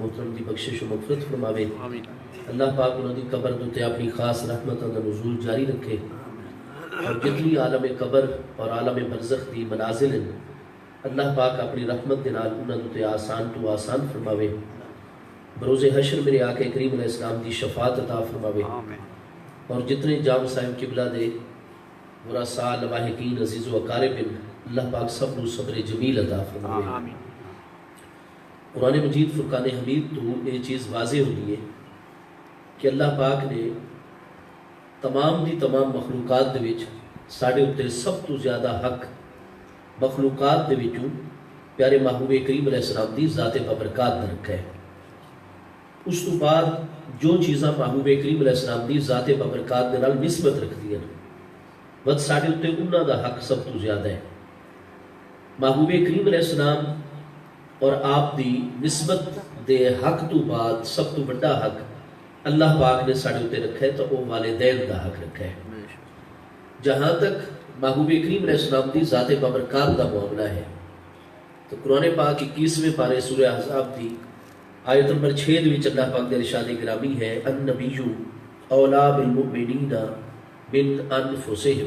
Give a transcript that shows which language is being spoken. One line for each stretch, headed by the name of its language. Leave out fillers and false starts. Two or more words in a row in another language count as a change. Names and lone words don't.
Punjabi: محترم دی بخشش و مغفرت فرماوے، اللہ پاک انہوں دی قبر دوتے اپنی خاص رحمتوں کا نزول جاری رکھے، اور جتنی عالم قبر اور عالم برزخ دی منازل ہیں اللہ پاک اپنی رحمت دے نال انہوں دوتے آسان تو آسان فرماوے، بروز حشر میرے آقا کریم علیہ السلام دی شفاعت عطا فرماوے، اور جتنے جام صاحب قبلہ دے ورثاء لواحقین عزیز و اقارب اللہ پاک سب نو صبر جمیل عطا فرماوے۔ قرآن مجید فرقان حمید تو یہ چیز واضح ہوئی ہے کہ اللہ پاک نے تمام دی تمام مخلوقات دے وچ ساڑھے اتے سب تو زیادہ حق مخلوقات دے وچوں پیارے محبوب کریم علیہ السلام دی ذات بابرکات نے رکھا ہے۔ اس تو بعد جو چیزاں محبوب کریم علیہ السلام دی ذات بابرکات دے نال نسبت رکھ دیا بس ساڑھے اتے انہاں دا حق سب تو زیادہ ہے۔ محبوب کریم علیہ السلام اور آپ دی نسبت دے حق تو بعد سب تو بڑا حق اللہ پاک نے ساڑھے اتے رکھا ہے تو وہ والدین دا حق رکھا ہے۔ جہاں تک محبوب کریم علیہ السلام دی ذات بابرکات دا معاملہ ہے تو قرآن پاک 21ویں پارے سورہ احزاب دی آیت نمبر 6 وچ اللہ پاک دے ارشاد گرامی ہے
Arabic: النبی اولا بالمؤمنین من انفسہم۔